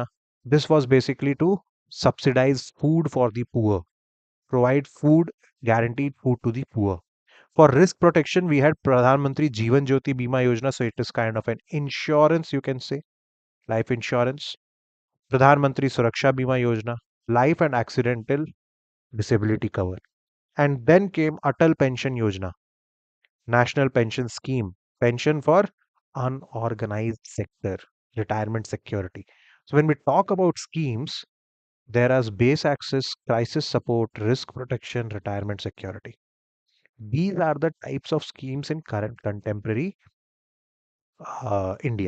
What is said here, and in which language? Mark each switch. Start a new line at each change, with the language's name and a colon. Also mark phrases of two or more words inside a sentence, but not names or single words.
English: This was basically to subsidize food for the poor, provide food, guaranteed food to the poor. For risk protection, we had Pradhan Mantri Jeevan Jyoti Bima Yojana. So it is kind of an insurance, you can say, life insurance. Pradhan Mantri Suraksha Bima Yojana, life and accidental disability cover. And then came Atal Pension Yojana, national pension scheme, pension for unorganized sector, retirement security. So when we talk about schemes, there is base access, crisis support, risk protection, retirement security. These are the types of schemes in current contemporary India.